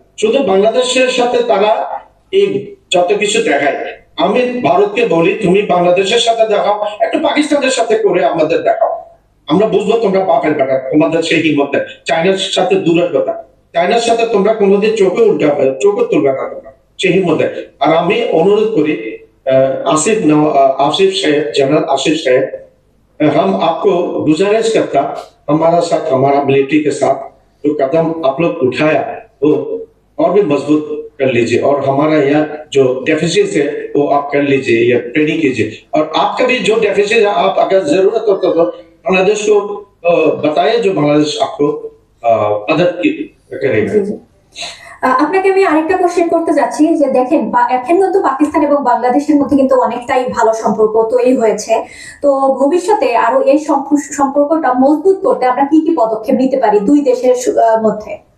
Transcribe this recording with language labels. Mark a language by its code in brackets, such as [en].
[bn] শুধু বাংলাদেশের সাথে তারা এই যত কিছু দেখায়। আমি ভারতকে বলি তুমি বাংলাদেশের সাথে দেখাও, একটু পাকিস্তানের সাথে করে আমাদের দেখাও, আমরা বুঝবো তোমরা বাপের বেটা, তোমাদের সেই হিম্মত নেই। চায়নার সাথে দূরের কথা, চায়নার সাথে তোমরা কোনোদিন চোখে তুলবে না তোমরা, সেই হিম্মত নেই। আর আমি অনুরোধ করি [hi] आसिफ साहब, जनरल आसिफ साहब, हम आपको गुजारिश करता हमारा मिलिट्री के साथ जो कदम आप लोग उठाया वो और भी मजबूत कर लीजिए, और हमारा यहाँ जो डेफिसिट है वो आप कर लीजिए या ट्रेनिंग कीजिए। और आपका भी जो डेफिसिट है, आप अगर जरूरत हो तो बांग्लादेश को बताइए, जो बांग्लादेश आपको मदद करेगा। [bn] আপনাকে আমি আরেকটা কোশ্চেন করতে যাচ্ছি যে দেখেন এখন কিন্তু পাকিস্তান এবং বাংলাদেশের মধ্যে কিন্তু অনেকটাই ভালো সম্পর্ক তৈরি হয়েছে। তো ভবিষ্যতে আরো এই সম্পর্কটা মজবুত করতে আমরা কি কি পদক্ষেপ নিতে পারি দুই দেশের মধ্যে?